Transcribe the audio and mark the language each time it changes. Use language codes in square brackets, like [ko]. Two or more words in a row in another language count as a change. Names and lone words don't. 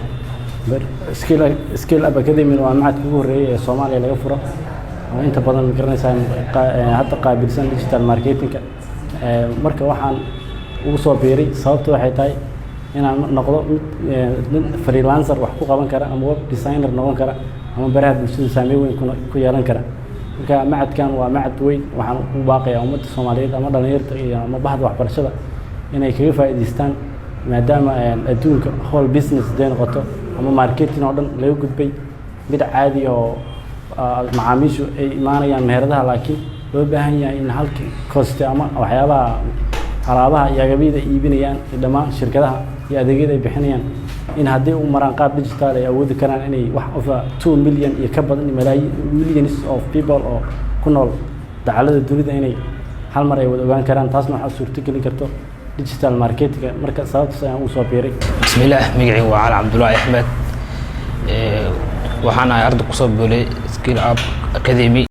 [so] Skill Academy waa macadka ugu horeeyay ee Soomaaliya laga furo oo inta badan garanaysa hadda qaabilsan [en] digital marketing [so] marka waxaan ugu soo biiray sababtu waxay tahay inaan noqdo mid freelancer wax ku qaban kara ama [en] web designer [so] noqon kara ama baraha bulshada saameyn weyn ku yeelan kara marka macadkan waa macad weyn waxaan u baaqayaa ummadda Soomaaliyeed ama dhalinyarada iyo ama bahda waxbarashada inay kaga faa'iideystaan maadaama adduunka [en] whole business day [so] noqoto ama marketing oo dhan laga gudbay mid caadi oo macaamiishu ay imaanayaan meheradaha laakiin loo baahan yahay in halkii cost ama waxyaabaha alaabaha iyo agabida iibinayaan dhammaan shirkadaha iyo adeegyada ay bixinayaan in haddii uu maraan qaab digital ay awoodi karaan inay wax over 2 million iyo ka badan [en] millions of people [so] oo ku nool dacalada dunida inay hal mar ay wada ogaan karaan taasna waxa suurtagelin karto [en] digital marketing [so] marka sababtaas ayaan u soo biiray bismillaah magacaygu waa Cali Cabdullaahi Axmed waxaan ahay arday ku soo biiray Skill Academy